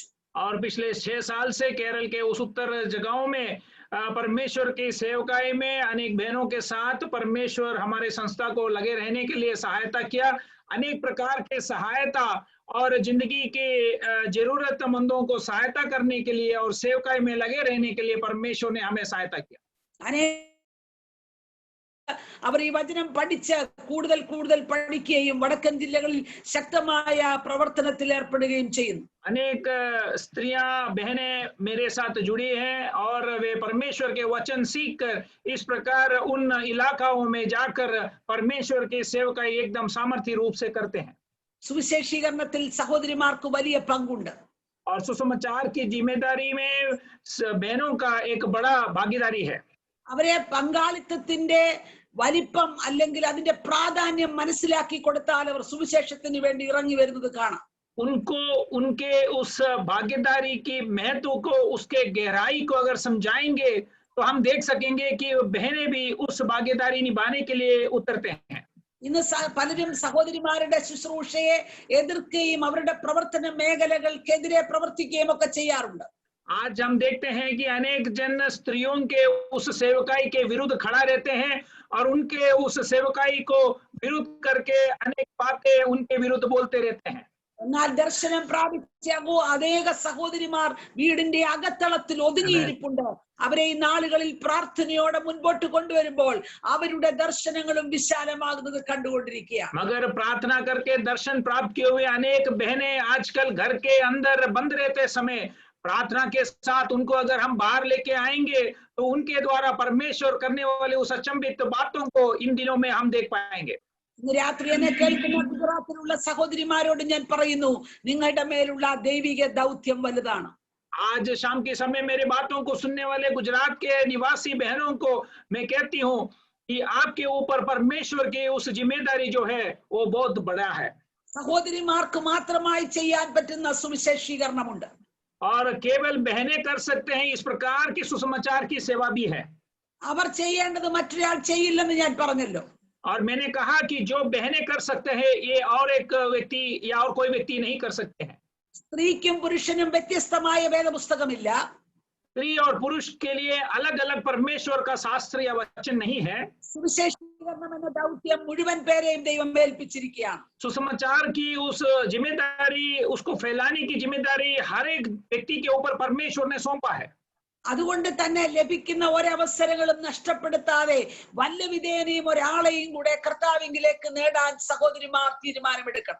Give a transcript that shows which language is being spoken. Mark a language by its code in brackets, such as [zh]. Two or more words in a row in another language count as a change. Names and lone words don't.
[hi] और पिछले 6 साल से केरल के उस उत्तर जगहों में परमेश्वर की सेवकाई में अनेक बहनों के साथ परमेश्वर हमारे संस्था को लगे रहने के लिए सहायता किया. अनेक प्रकार के सहायता और जिंदगी के जरूरतमंदों को सहायता करने के लिए और सेवकाई में लगे रहने के लिए परमेश्वर ने हमें सहायता किया. [ml] അവർ ഈ വചനം പഠിച്ച് കൂടുതൽ കൂടുതൽ പഠിക്കുകയും വടക്കൻ ജില്ലകളിൽ ശക്തമായ പ്രവർത്തനത്തിൽ ഏർപ്പെടുകയും ചെയ്യുന്നു. [hi] अनेक स्त्रियां बहनें मेरे साथ जुड़ी हैं और वे परमेश्वर के वचन सीखकर इस प्रकार उन इलाकाओं में जाकर परमेश्वर की सेवकाई एकदम सामर्थ्य रूप से करते हैं. [ml] സുവിശേഷീകരണത്തിൽ സഹോദരിമാർക്ക് വലിയ പങ്കുണ്ട്. [hi] और सुसमाचार की जिम्मेदारी में बहनों का एक बड़ा भागीदारी है. [ml] അവരെ പങ്കാളിത്തത്തിന്റെ വലിപ്പം അല്ലെങ്കിൽ അതിന്റെ പ്രാധാന്യം മനസ്സിലാക്കി കൊടുത്താൽ അവർ സുവിശേഷത്തിന് വേണ്ടി ഇറങ്ങി വരുന്നത് കാണാം. [hi] उनको उनके उस भागीदारी की महत्व को, उसके गहराई को अगर समझाएंगे तो हम देख सकेंगे कि बहनें भी उस भागीदारी निभाने के लिए उतरते हैं. [ml] ഇന്ന് പലരും സഹോദരിമാരുടെ ശുശ്രൂഷയെ എതിർക്കുകയും അവരുടെ പ്രവർത്തന മേഖലകൾക്കെതിരെ പ്രവർത്തിക്കുകയും ഒക്കെ ചെയ്യാറുണ്ട്. [hi] आज हम देखते हैं कि अनेक जन स्त्रियों के उस सेवकाई के विरुद्ध खड़ा रहते हैं और उनके उस सेवकाई को विरुद्ध करके अनेक बातें उनके विरुद्ध बोलते रहते हैं. [ml] എന്നാൽ ദർശനം പ്രാപിച്ച അനേക സഹോദരിമാർ വീടിന്റെ അകത്തളത്തിൽ ഒതുങ്ങിയിരിപ്പുണ്ട്. അവരെ ഈ നാളുകളിൽ പ്രാർത്ഥനയോടെ മുൻപോട്ട് കൊണ്ടുവരുമ്പോൾ അവരുടെ ദർശനങ്ങളും വിശാലമാകുന്നത് കണ്ടുകൊണ്ടിരിക്കുക. [hi] मगर प्रार्थना करके दर्शन प्राप्त किए हुए अनेक बहनें आजकल घर के अंदर बंद रहते समय प्रार्थना के साथ उनको अगर हम बाहर लेके आएंगे तो उनके द्वारा परमेश्वर करने वाले उस अचंभित बातों को इन दिनों में हम देख पाएंगे. [ml] ഇന്ന് രാത്രി എന്നെ കേൾക്കുന്ന ഗുജറാത്തിലുള്ള സഹോദരിമാരോട് ഞാൻ പറയുന്നു, നിങ്ങളുടെ മേലുള്ള ദൈവിക ദൗത്യം വലുതാണ്. [hi] आज शाम के समय मेरे बातों को सुनने वाले गुजरात के निवासी बहनों को मैं कहती हूँ कि आपके ऊपर परमेश्वर की उस जिम्मेदारी जो है वो बहुत बड़ा है. [ml] സഹോദരിമാർക്ക് മാത്രമായി ചെയ്യാൻ പറ്റുന്ന സുവിശേഷീകരണമുണ്ട്. [hi] और केवल बहनें कर सकते हैं इस प्रकार की सुसमाचार की सेवा भी है. [ml] അവർ ചെയ്യേണ്ടത് മറ്റൊരാൾ ചെയ്യില്ലെന്ന് ഞാൻ പറഞ്ഞല്ലോ. [hi] और मैंने कहा कि जो बहनें कर सकते हैं ये और एक व्यक्ति या और कोई व्यक्ति नहीं कर सकते हैं. [ml] സ്ത്രീക്കും പുരുഷനും വ്യത്യസ്തമായ വേദപുസ്തകമില്ല. [hi] स्त्री और पुरुष के लिए अलग अलग परमेश्वर का शास्त्र या वचन नहीं है. [ml] സുവിശേഷീകരണം എന്ന ദൗത്യം മുഴുവൻ പേരെയും ദൈവം ഏൽപ്പിച്ചിരിക്കുകയാണ്. [hi] सुसमाचार की उस जिम्मेदारी, उसको फैलाने की जिम्मेदारी हर एक व्यक्ति के ऊपर परमेश्वर ने सौंपा है. [ml] അതുകൊണ്ട് തന്നെ ലഭിക്കുന്ന ഒരവസരങ്ങളും നഷ്ടപ്പെടുത്താതെ വല്ല വിധേനയും ഒരാളെയും കൂടെ കർത്താവിലേക്ക് നേടാൻ സഹോദരിമാർ തീരുമാനമെടുക്കണം.